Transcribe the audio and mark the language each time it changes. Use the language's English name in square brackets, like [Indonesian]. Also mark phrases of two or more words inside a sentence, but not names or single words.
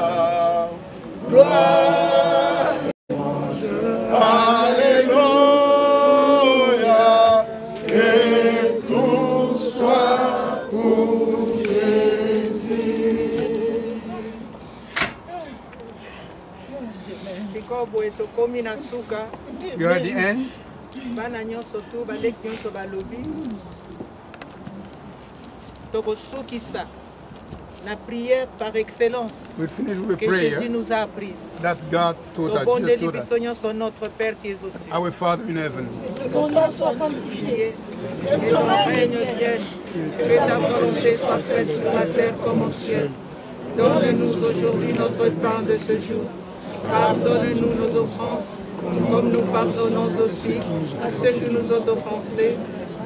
[French] Gloire, alléluia. Que tout soit pour [Lingala] Sikobo etokomi na suka. [English] You're at the end. [Lingala] Bana nyonso tu baleki nyonso balobi. Tokosukisa na [French] prière par excellence [English] We'll finish with [French] que Jésus [English] prayer [French] nous a apprise. [English] that God taught us. Jesus [Lingala] Tobondeli [English] taught us. [Lingala] biso nyonso [French] notre Père qui es aux cieux. [English] Our Father in heaven. [French] Que ton nom soit sanctifié, que ton règne vienne, que ta volonté soit faite sur la terre comme au ciel. Donne-nous aujourd'hui notre pain de ce jour. Pardonne-nous nos offenses, comme nous pardonnons aussi à ceux qui nous ont offensés.